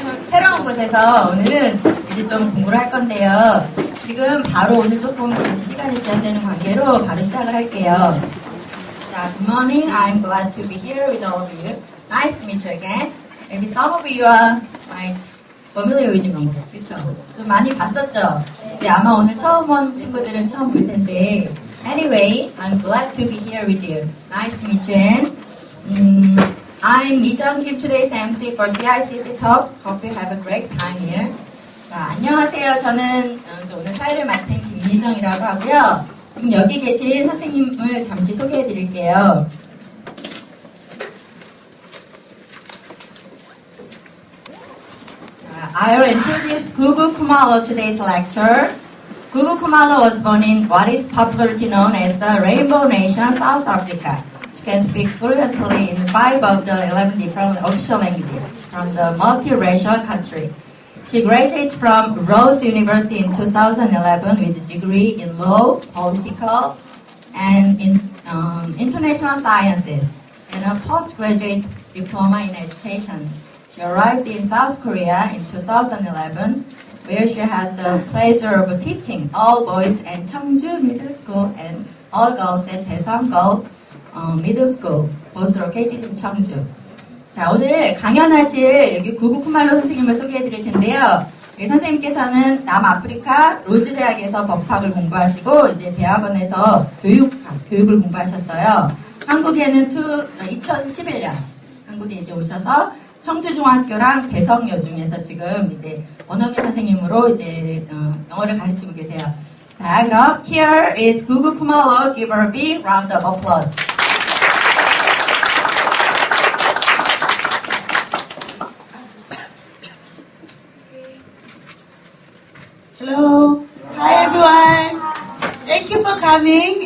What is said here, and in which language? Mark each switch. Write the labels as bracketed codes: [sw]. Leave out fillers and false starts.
[ko] 새로운 곳에서 오늘은 이제 좀 공부를 할 건데요. 지금 바로 오늘 조금 시간이 지연되는 관계로 바로 시작을 할게요. 자, [en] good morning. I'm glad to be here with all of you. Nice to meet you again. Maybe some of you are quite familiar with me. [ko] 그쵸? 좀 많이 봤었죠? 네, 아마 오늘 처음 온 친구들은 처음 볼 텐데. [en] Anyway, I'm glad to be here with you. Nice to meet you, and I'm 이정 Kim, today's MC for Cicc Talk. Hope you have a great time here. [ko] 자, 안녕하세요. 저는 오늘 사회를 맡은 김미정이라고 하고요. 지금 여기 계신 선생님을 잠시 소개해 드릴게요. [en] I'll introduce Gugu Khumalo today's lecture. Gugu Khumalo was born in what is popularly known as the Rainbow Nation, South Africa. She can speak fluently in 5 of the 11 different official languages from the multiracial country. She graduated from Rose University in 2011 with a degree in law, political, and in international sciences, and a postgraduate diploma in education. She arrived in South Korea in 2011, where she has the pleasure of teaching all boys at Cheongju Middle School and all girls at Daesan Middle School, both located in Cheongju. [ko] 자, 오늘 강연하실 여기 구구 쿠말로 선생님을 소개해 드릴 텐데요. 이 선생님께서는 남아프리카 로즈 대학에서 법학을 공부하시고 이제 대학원에서 교육을 공부하셨어요. 한국에는 2011년 한국에 이제 오셔서 청주중학교랑 대성여중에서 지금 이제 원어민 선생님으로 이제 영어를 가르치고 계세요. 자, 그럼 [en] here is Gugu Khumalo. Give her a big round of applause. Hello. Hi everyone. Thank you for coming.